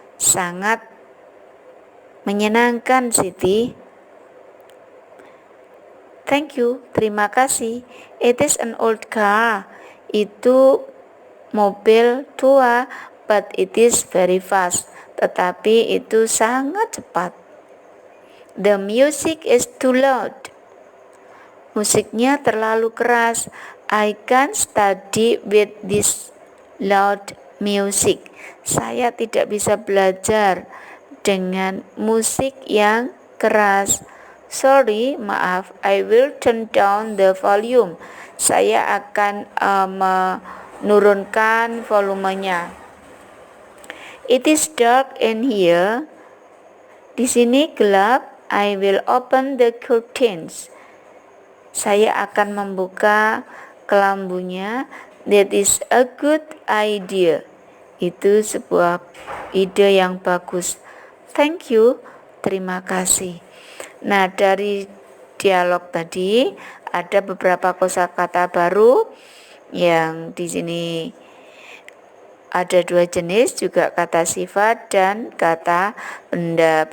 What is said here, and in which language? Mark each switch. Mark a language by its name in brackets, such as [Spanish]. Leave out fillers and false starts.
[Indonesian] Sangat menyenangkan, Siti. [English] Thank you, [Indonesian] terima kasih. [English] It is an old car. [Indonesian] Itu mobil tua, [English] but it is very fast. [Indonesian] Tetapi itu sangat cepat. [English] The music is too loud. [Indonesian] Musiknya terlalu keras. [English] I can't study with this loud music. [Indonesian] Saya tidak bisa belajar dengan musik yang keras. [English] Sorry, [Indonesian] maaf, [English] I will turn down the volume. [Indonesian] Saya akan menurunkan volumenya. [English] It is dark in here. [Indonesian] Di sini gelap. [English] I will open the curtains. [Indonesian] Saya akan membuka kelambunya. [English] That is a good idea. [Indonesian] Itu sebuah ide yang bagus. [English] Thank you. [Indonesian] Terima kasih. Nah, dari dialog tadi ada beberapa kosakata baru yang di sini ada dua jenis, juga kata sifat dan kata benda.